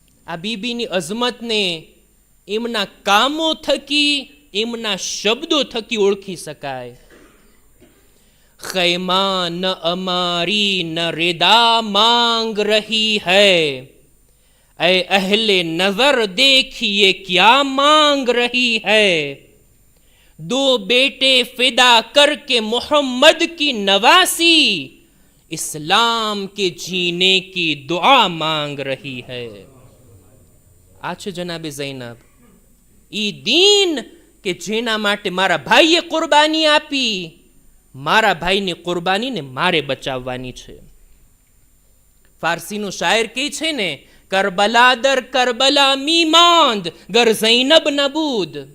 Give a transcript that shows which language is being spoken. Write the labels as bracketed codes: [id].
[gu] આ બીબીની અઝમતને એમના કામો થકી, એમના શબ્દો થકી ઓળખી શકાય. [hi] ખૈમા ન અમારી ન રેદા માંગ રહી હૈ, ऐ अहले नजर देखिए क्या मांग रही है. दो बेटे फिदा करके मोहम्मद की नवासी, इस्लाम के जीने की दुआ मांग रही है. [gu] આ છે જનાબે ઝૈનબ. ઈ દીન કે જેના માટે મારા ભાઈએ કુરબાની આપી, મારા ભાઈની કુરબાનીને મારે બચાવવાની છે. ફારસીનો શાયર કહે છે ને, [fa] કરબલા દર કરબલા મી માંદ ગર ઝૈનબ નબૂદ.